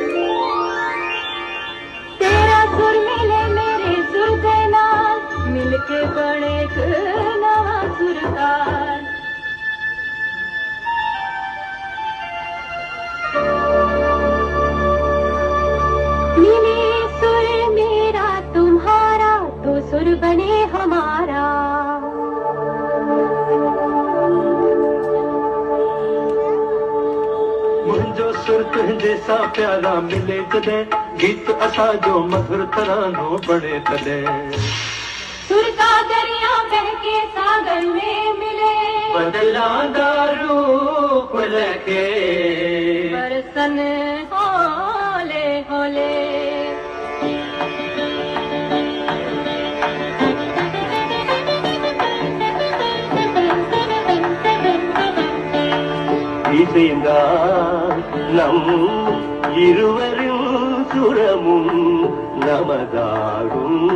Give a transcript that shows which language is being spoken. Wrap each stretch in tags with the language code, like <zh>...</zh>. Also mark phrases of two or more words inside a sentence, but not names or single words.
<pa>ਤੇਰਾ ਸੁਰ ਮਿਲੇ ਮੇਰੇ ਸੁਰ ਕੇ ਨਾਲ, ਮਿਲਕੇ ਬਣੇ ਇਕ ਨਵਾਂ ਸੁਰਤਾਲ।</pa> <hi>मिले सुर मेरा तुम्हारा, तो सुर बने हमारा।</hi> <sd>मुंहिंजो सुर तुंहिंजे सां प्यारा मिले तॾहिं, गीत असांजो मधुर तरानो बणे तॾहिं।</sd> <hi>सुर का दरिया बहके सागर में मिले,</hi> <pa>ਬਦਲਾਂਦਾ ਰੂਪ ਲਖੇ ਬਰਸਨ ਹੌਲੇ ਹੌਲੇ।</pa> <ta>இசைந்தா நம் இருவரின் சுரமும் நமதாகும்,</ta>